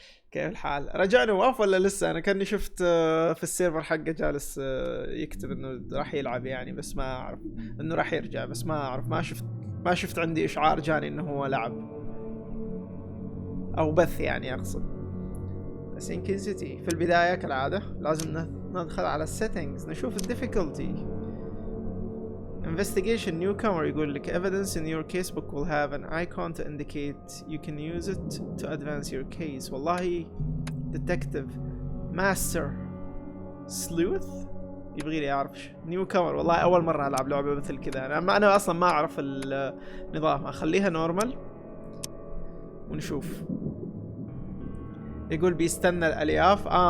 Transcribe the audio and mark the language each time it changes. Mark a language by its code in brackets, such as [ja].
[ar] كيف الحال؟ رجع نواف ولا لسه؟ انا كاني شفت في السيرفر حقه جالس يكتب انه راح يلعب يعني، بس ما اعرف انه راح يرجع، بس ما اعرف، ما شفت عندي اشعار جاني انه هو لعب او بث يعني اقصد. سينكين سيتي في البداية كالعادة لازم ندخل على السيتنجز نشوف الديفيكولتي. [en] Investigation newcomer [ar] يقول لك [en] evidence in your casebook will have an icon to indicate you can use it to advance your case. [ar] والله detective master sleuth يبغي لي اعرف newcomer. والله اول مرة العب لعبة مثل كذا، انا اصلا ما اعرف النظام. اخليها نورمال ونشوف. يقول بيستنى الالياف.